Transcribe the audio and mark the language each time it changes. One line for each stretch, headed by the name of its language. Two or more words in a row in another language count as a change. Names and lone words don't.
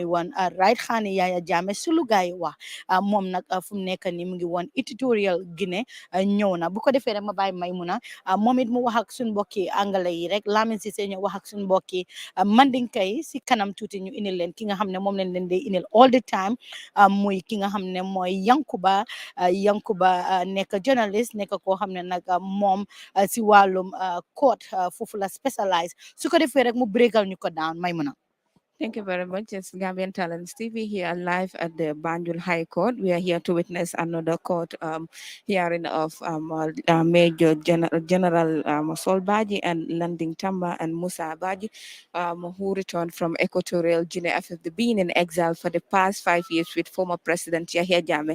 Wolof: woon right xaani Yaya Jammeh su lu gaay wax moom nag fu mu nekk nii mu ngi woon Equatorial Guinée ñëw na bu ko defee rek ma bàyyi Maymuna moom it mu wax ak suñu mbokki angale yi rek Lamin Cissé ñëw wax ak suñu mbokki mandinka yi si kanam tuuti ñu indil leen ki nga xam ne moom leen leen di indil
English: all the time
Wolof: muy ki nga xam ne mooy Yankuba nekk journalist nekk koo xam ne nag moom si wàllum court foofu la specialize su ko defee rek mu breakal ñu ko down Maymuna.
English: Thank you very much. It's Gambian Talents TV here live at the Banjul High Court. We are here to witness another court hearing of Major General Sol Badjie and Landing Tamba and Musa Badjie, who returned from Equatorial Guinea after being in exile for the past 5 years with former President Yahya Jammeh.